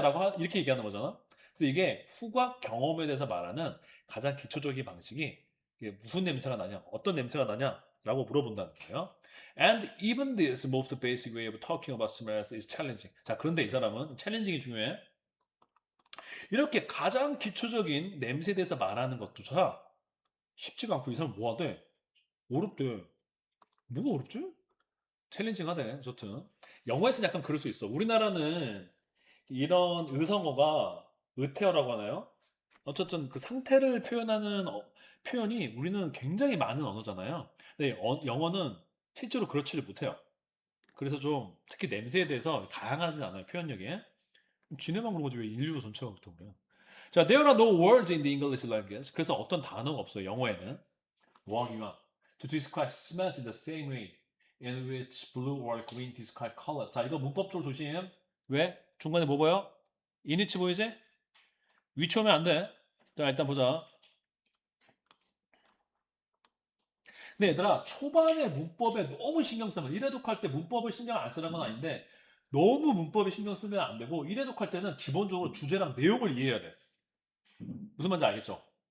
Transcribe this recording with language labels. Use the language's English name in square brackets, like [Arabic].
[Korean] 라고 이렇게 얘기하는 거잖아. 그래서 이게 후각 경험에 대해서 말하는 가장 기초적인 방식이 이게 무슨 냄새가 나냐? 어떤 냄새가 나냐? 라고 물어본다는 거예요. [English] And even this most basic way of talking about smells is challenging. [Korean] 자, 그런데 이 사람은 챌린징이 중요해. 이렇게 가장 기초적인 냄새에 대해서 말하는 것조차 쉽지가 않고 이 사람 뭐 하대? 어렵대. 뭐가 어렵지? 챌린징하대. 어쨌든 영어에서는 약간 그럴 수 있어. 우리나라는 이런 의성어가 의태어라고 하나요? 어쨌든 그 상태를 표현하는 표현이 우리는 굉장히 많은 언어잖아요. 근데 영어는 실제로 그렇지를 못해요. 그래서 좀 특히 냄새에 대해서 다양하진 않아요. 표현력이. 지네만 그런 거지 왜 인류 전체가 그렇다고 그래요. 자, [English] there are no words in the English language. [Korean] 그래서 어떤 단어가 없어요. 영어에는. 뭐 하기만. [English] To describe smells in the same way in which blue or green describe colors. [Korean] 자, 이거 문법적으로 조심. 왜? 중간에 뭐 보여? 이니치 보이지? 위치 오면 안 돼. 자, 일단 보자. 근데 얘들아, 초반에 문법에 너무 신경 쓰면, 이래독할 때 문법을 신경 안 쓰는 건 아닌데, 너무 문법에 신경 쓰면 안 되고, 이래독할 때는 기본적으로 주제랑 내용을 이해해야 돼. 무슨 말인지 알겠죠?